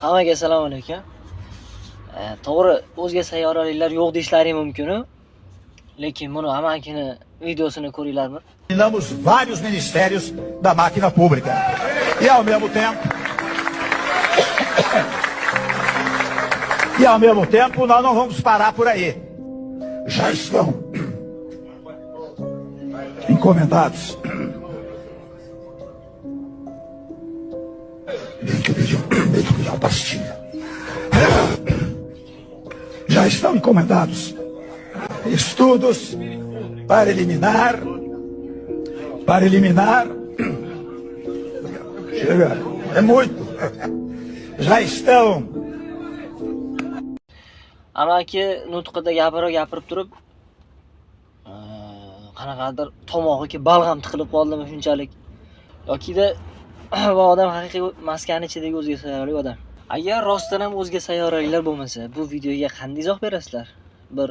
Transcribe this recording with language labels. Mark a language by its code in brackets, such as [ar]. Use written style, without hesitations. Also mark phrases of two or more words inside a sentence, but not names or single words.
[uz] Hammaga assalomu alaykum. To'g'ri, o'zga sayyoraliklar yo'q deyishlari mumkin, lekin buni amakini videosini ko'ringlarmi? [pt] Eliminamos vários ministérios da máquina pública. E ao mesmo tempo nós não vamos parar por aí. Já estão encomendados. Deixa eu pedir uma pastilha. Já estão encomendados estudos para eliminar. Chega, é muito. Já estão. [uz] Amaki nutqida gapirib turib, qanaqadir tomog'iga balg'am tiqilib qoldimi shunchalik. Yokida bu odam haqiqiy maskani ichidagi o'zga sayyoralik odam. Agar rostdan ham o'zga sayyoraliklar bo'lmasa, bu videoga qanday izoh berasizlar?